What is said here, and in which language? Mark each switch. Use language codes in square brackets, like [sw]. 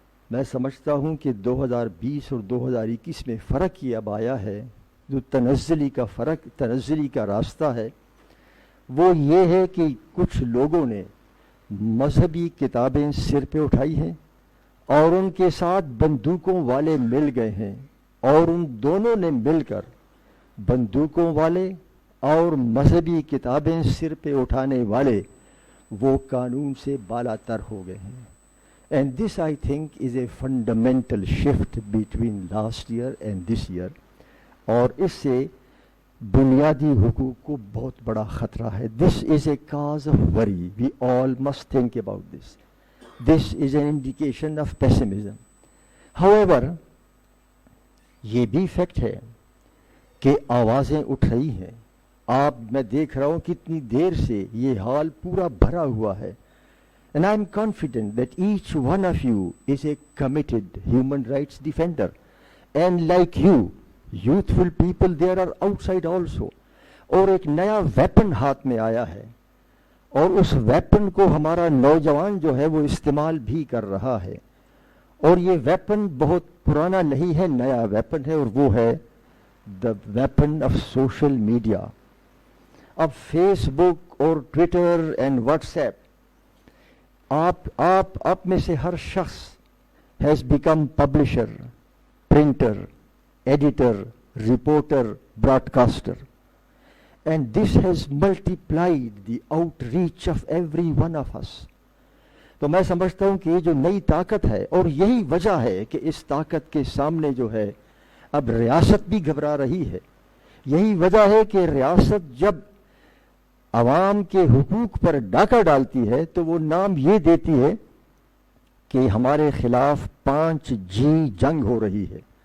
[ur] میں سمجھتا ہوں کہ 2020 اور 2021 میں فرق یہ اب آیا ہے، جو تنزلی کا راستہ ہے وہ یہ ہے کہ کچھ لوگوں نے مذہبی کتابیں سر پہ اٹھائی ہیں اور ان کے ساتھ بندوقوں والے مل گئے ہیں، اور ان دونوں نے مل کر بندوقوں والے اور مذہبی کتابیں سر پہ اٹھانے والے وہ قانون سے بالا تر ہو گئے ہیں. [en] And this I think is a fundamental shift between last year and this year. [ur] اور اس سے بنیادی حقوق کو بہت بڑا خطرہ ہے. [en] This is a cause of worry. We all must think about this. This is an indication of pessimism. [ur] However, یہ بھی فیکٹ ہے کہ آوازیں اٹھ رہی ہیں. میں دیکھ رہا ہوں کتنی دیر سے یہ حال پورا بھرا ہوا ہے. [en] And I'm confident that each one of you is a committed human rights defender. And like you, youthful people there are outside also. [ur] اور ایک نیا ویپن ہاتھ میں آیا ہے اور اس ویپن کو ہمارا نوجوان جو ہے وہ استعمال بھی کر رہا ہے. اور یہ ویپن بہت پرانا نہیں ہے, نیا ویپن ہے, اور وہ ہے [en] the weapon of social media. [ur] اب فیس بک اور ٹویٹر اینڈ واٹس ایپ, آپ میں سے ہر شخص [en] has become publisher, printer, editor, reporter, broadcaster. And this has multiplied the outreach of every one of us. [ur] تو میں سمجھتا ہوں کہ یہ جو نئی طاقت ہے, اور یہی وجہ ہے کہ اس طاقت کے سامنے جو ہے اب ریاست بھی گھبرا رہی ہے. یہی وجہ ہے کہ ریاست جب عوام کے حقوق پر ڈاکہ ڈالتی ہے تو وہ نام یہ دیتی ہے کہ ہمارے خلاف 5G جنگ ہو رہی ہے.